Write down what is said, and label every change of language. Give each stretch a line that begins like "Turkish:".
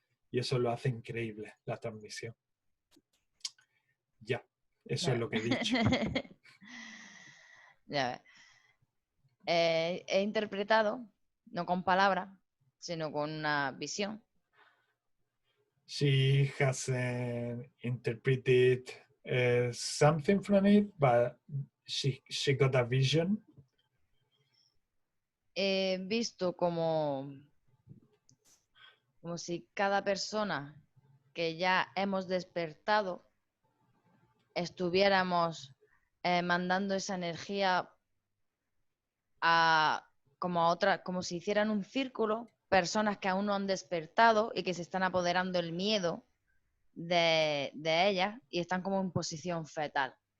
Spanish: Y eso lo hace increíble, la transmisión. Ya, eso es lo que he dicho. Ya ves. He interpretado, no con palabras, sino con una visión.
English: She has interpreted something from it, but she got a vision.
Spanish: He visto como si cada persona que ya hemos despertado estuviéramos mandando esa energía como si hicieran un círculo, personas que aún no han despertado y que se están apoderando el miedo de ellas y están como en posición fetal.